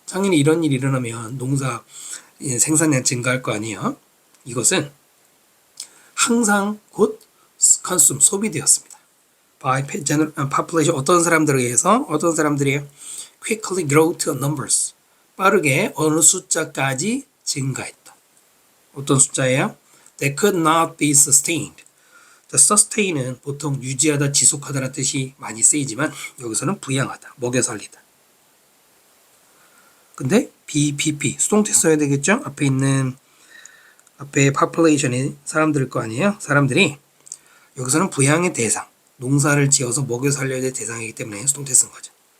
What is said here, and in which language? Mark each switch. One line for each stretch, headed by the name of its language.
Korean: 당연히 이런 일이 일어나면 농사 생산량 증가할 거 아니에요. 이것은 항상 곧 consume, 소비되었습니다.
English: by population
Korean: 어떤 사람들에 의해서 어떤 사람들이
English: quickly grow to numbers
Korean: 빠르게 어느 숫자까지 증가했다. 어떤 숫자예요?
English: That could not be sustained.
Korean: sustain은 보통 유지하다, 지속하다라는 뜻이 많이 쓰이지만 여기서는 부양하다, 먹여 살리다. 근데 BPP 수동태 써야 되겠죠? 앞에 population이 사람들일 거 아니에요? 사람들이 여기서는 부양의 대상, 농사를 지어서 먹여 살려야 될 대상이기 때문에 수동태 쓴 거죠.